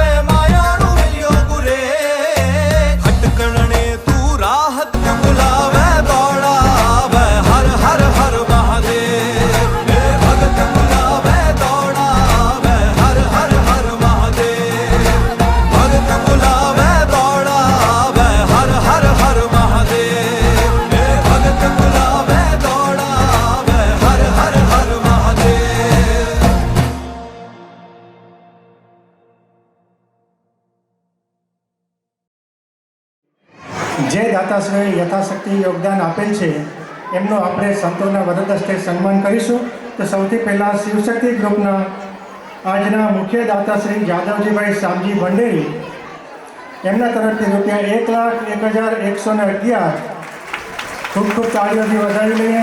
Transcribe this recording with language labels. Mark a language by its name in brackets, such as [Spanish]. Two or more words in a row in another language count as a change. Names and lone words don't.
[Hindi] मायाणु मिलियो गुरे भटकणे तू राह बुलावे दौड़ावे हर हर हर महादेव हे भगत बुलावे दौड़ावे हर हर हर महादेव भगत बुलावे दौड़ावे हर हर हर महादेव हे भगत बुलावे दौड़ावे हर हर हर महादेव [Gujarati] જે દાતાશ્રીએ યથાશક્તિ યોગદાન આપેલ છે એમનું આપણે સંતોના વરદ હસ્તે સન્માન કરીશું. તો સૌથી પહેલાં શિવશક્તિ ગ્રુપના આજના મુખ્ય દાતાશ્રી જાદવજીભાઈ શામજી ભંડેરી એમના તરફથી રૂપિયા 1,01,111 ખૂબ ખૂબ તાળીઓથી વધાવી લઈએ.